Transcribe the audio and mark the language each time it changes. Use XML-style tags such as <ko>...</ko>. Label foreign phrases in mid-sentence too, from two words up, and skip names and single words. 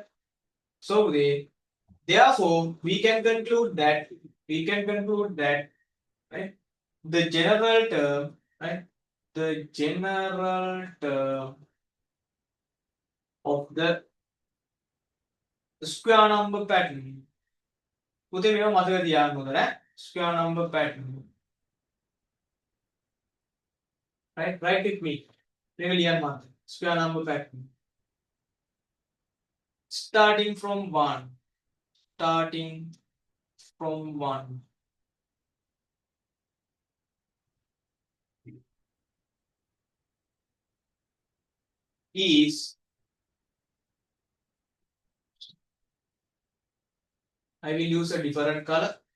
<en>So therefore we can conclude that right, the general term, right, the general term of the square number pattern.</en> <si>පුතේ මේව මතක තියාගන්න ඕන නේ.</si> <en>Square number pattern. Right? Write with me.</en> <si>මේක ලියන්න මතක.</si> <en>Square number pattern. Starting from 1. Is, I will use a different color.</en>